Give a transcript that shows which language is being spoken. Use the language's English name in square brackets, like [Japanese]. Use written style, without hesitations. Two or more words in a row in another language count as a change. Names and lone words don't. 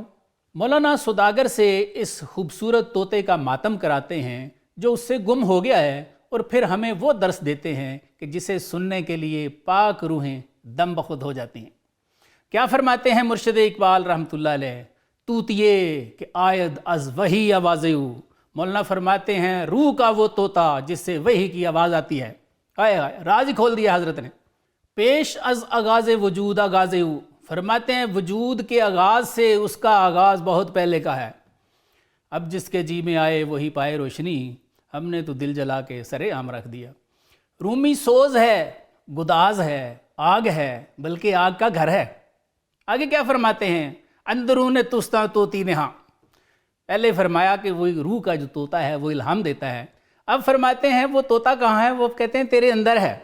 [Urdu] مولانا سوداگر سے اس خوبصورت طوطے کا ماتم کراتے ہیں جو اس سے گم ہو گیا ہے، اور پھر ہمیں وہ درس دیتے ہیں کہ جسے سننے کے لیے پاک روحیں دم بخود ہو جاتی ہیں۔ کیا فرماتے ہیں مرشد اقبال رحمۃ اللہ علیہ، [Persian] طوطیے کہ آید از وحی آوازیو، [Urdu] مولانا فرماتے ہیں روح کا وہ طوطا جس سے وحی کی آواز آتی ہے۔ راز ہی کھول دیا حضرت نے۔ [Persian] پیش از آغاز وجود آغازیو، [Urdu] فرماتے ہیں وجود کے آغاز سے اس کا آغاز بہت پہلے کا ہے۔ اب جس کے جی میں آئے وہی پائے روشنی، ہم نے تو دل جلا کے سرے عام رکھ دیا۔ رومی سوز ہے، گداز ہے، آگ ہے، بلکہ آگ کا گھر ہے۔ آگے کیا فرماتے ہیں، [Persian] اندرون تستا طوطی نہاں، [Urdu] پہلے فرمایا کہ وہی روح کا جو طوطا ہے وہ الہام دیتا ہے، اب فرماتے ہیں وہ طوطا کہاں ہے، وہ کہتے ہیں تیرے اندر ہے۔